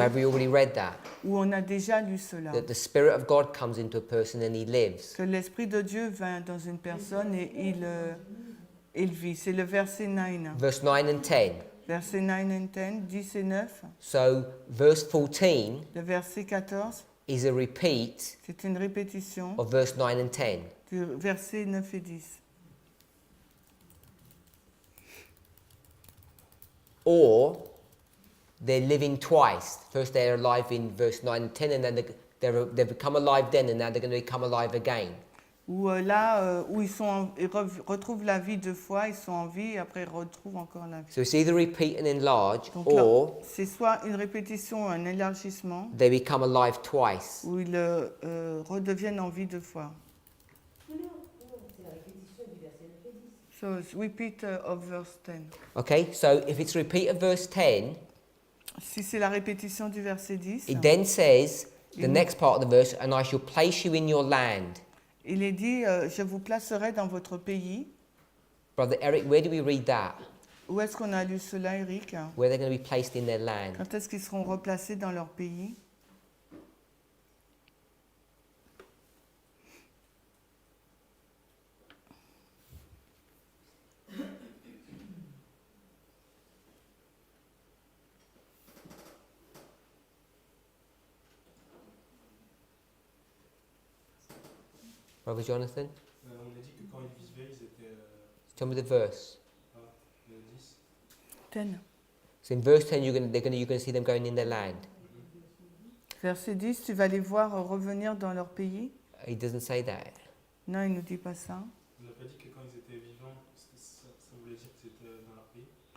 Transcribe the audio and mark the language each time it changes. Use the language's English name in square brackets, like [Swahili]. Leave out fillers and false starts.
[English] have we already read that? [French] Ou on a déjà lu cela? [English] That the Spirit of God comes into a person and he lives. [French] Que l'Esprit de Dieu vient dans une personne et il vit. C'est le verset 9. [English] Verse 9 and 10. [French] Verset 9 and 10, 10 et 9. [English] So, verse 14 [French] Le verset 14, [English] is a repeat [French] c'est une répétition [English] of verse 9 and 10. [French] du verset 9 et 10. [English] Or, they're living twice. First they're alive in verse 9 and 10, and then they become alive then, and now they're going to become alive again. [French] Où où ils retrouvent la vie 2 fois, ils sont en vie et après ils retrouvent encore la vie. [English] So it's either repeat and enlarge, [French] Donc là, [English] or [French] c'est soit une répétition ou un élargissement, [English] they become alive twice. [French] où ils redeviennent en vie 2 fois. Non, c'est la répétition du verset 9 et 10. [English] So it's repeat of verse 10. Okay, so if it's repeat of verse 10, [French] Si c'est la répétition du verset 10, [English] it then says, the next part of the verse, and I shall place you in your land. [French] il est dit je vous placerai dans votre pays. [English] Brother Eric, where do we read that? [French] Où est-ce qu'on a lu cela, Eric? [English] Where they're going to be placed in their land. [French] Quand est-ce qu'ils seront replacés dans leur pays? [English] Brother Jonathan, [French] On a dit que quand ils vivaient, ils étaient [English] tell me the verse. 10. 10. So in verse 10, you're going to see them going in their land. [French] Verset 10, tu vas les voir revenir dans leur pays? [English] He doesn't say that. [French] Non, il ne nous dit pas ça. On n'a pas dit que quand ils étaient vivants, ça voulait dire qu'ils étaient dans leur pays.